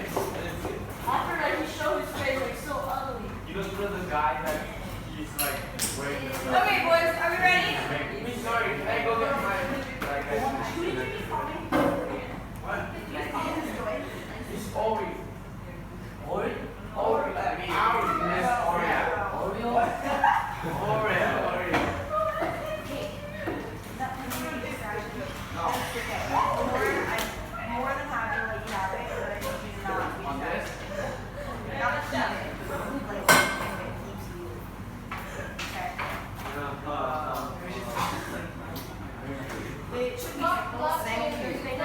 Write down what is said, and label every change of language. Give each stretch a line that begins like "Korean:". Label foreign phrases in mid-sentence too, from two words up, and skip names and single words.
English: After that, he showed his face like so ugly. You don't know the guy that he's like wearing the Okay, boys, are we ready? I'm sorry, can I go get my what? It's Ori. Ori? Ori. I mean Ori. Yes, Ori. Oreo? Ori. Ori. I'm more than happy to let you have it, but I need you to not On this? not keep it. Like, it keeps you. Okay. It should be simple. Thank you.